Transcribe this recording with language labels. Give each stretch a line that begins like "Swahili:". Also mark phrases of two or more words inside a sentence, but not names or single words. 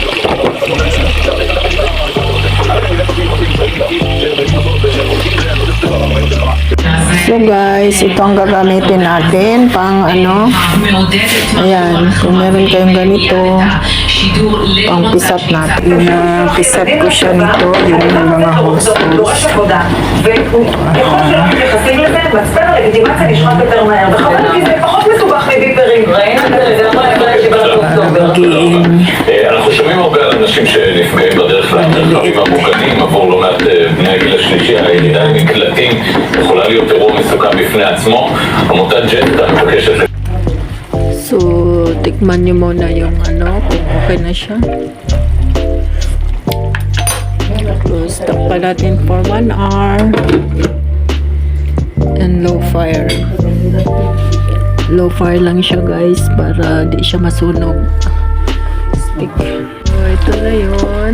English: So guys,
Filipino: ito ang gagamitin natin pang ano. Ayan, kung meron kayong ganito, pang pisat natin. Yung pisat ko siya nito, yung mga hose.
Hebrew: אנחנו שומעים הרבה על אנשים שנפגעים בדרך למרחבים המוגנים עבור לא מעט בני הגיל השלישי. הירידה למקלטים יכולה להיות אירוע מסוכן בפני עצמו. עמותת ג'טה מבקשת.
Filipino: So, tikman nyo muna yung ano, kung okay na siya. Tapos, takpan natin
English: for 1 hour. And low fire. Low fire
Filipino: lang siya guys, para di siya masunog. Stick. So, ito na yun.